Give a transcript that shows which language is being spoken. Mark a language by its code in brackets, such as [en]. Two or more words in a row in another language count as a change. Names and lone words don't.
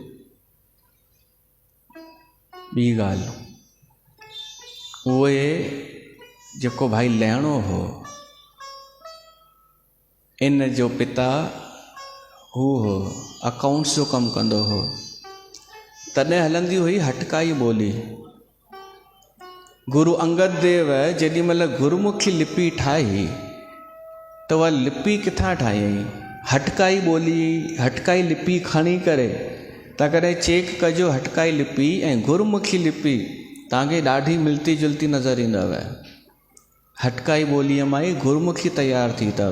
[sd] ॿी ॻाल्हि, उहे जेको भाई लहिणो हो, इन जो पिता हू हो अकाउंट्स जो कमु कंदो हो। तॾहिं हलंदी हुई हटकाई ॿोली। गुरु अंगद देव जेॾी महिल गुरुमुखी लिपि ठाही त उहा लिपि किथां ठाही? हटकाई ॿोली, हटकाई लिपि खणी करे त कॾहिं चेक कजो हटकाई लिपि ऐं गुरुमुखी लिपि तव्हांखे ॾाढी मिलती जुलती नज़र ईंदव। हटकाई ॿोलीअ मां ई गुरुमुखी तयारु थी अथव।